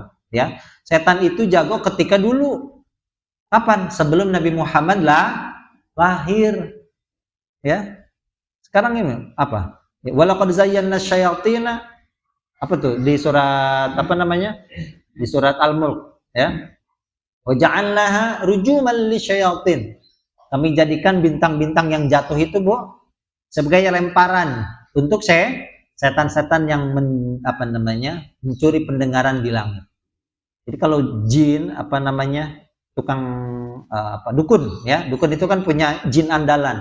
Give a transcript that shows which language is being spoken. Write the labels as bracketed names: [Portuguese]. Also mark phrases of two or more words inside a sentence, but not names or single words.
[Indonesian] Ya, setan itu jago ketika dulu. Kapan? Sebelum Nabi Muhammad lahir. Ya. Sekarang ini apa? [Arabic] ولقد زينا شياطين [Indonesian] apa tuh di surat apa namanya? Di surat Al-Mulk ya. [Arabic] وجعلناها رجوما للشياطين. [Indonesian] Kami jadikan bintang-bintang yang jatuh itu Bu sebagai lemparan untuk setan-setan yang mencuri pendengaran di langit. Jadi kalau jin tukang dukun ya, dukun itu kan punya jin andalan.